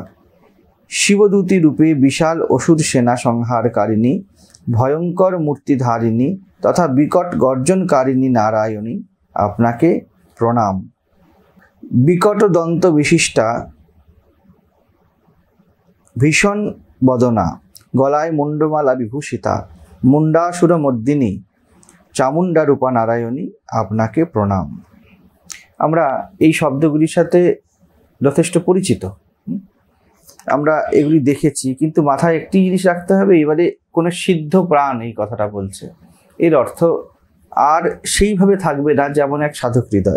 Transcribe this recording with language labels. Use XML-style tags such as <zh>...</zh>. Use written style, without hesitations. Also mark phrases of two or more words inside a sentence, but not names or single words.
<bn>শিবদূতী রূপে বিশাল অসুর সেনা সংহারকারিণী ভয়ংকর মূর্তিধারিণী তথা বিকট গর্জনকারিণী নারায়ণী আপনাকে প্রণাম। বিকট দন্ত বিশিষ্টা ভীষণ বদনা গলায় মুণ্ডমালা বিভূষিতা মুণ্ডাসুর মর্দিনী চামুণ্ডা রূপা নারায়ণী আপনাকে প্রণাম। আমরা এই শব্দগুলির সাথে যথেষ্ট পরিচিত, আমরা এগুলি দেখেছি, কিন্তু মাথায় একটি জিনিস রাখতে হবে, এবারে কোনো সিদ্ধ প্রাণ এই কথাটা বলছে, এর অর্থ আর সেইভাবে থাকবে না যেমন এক সাধক হৃদয়।</bn>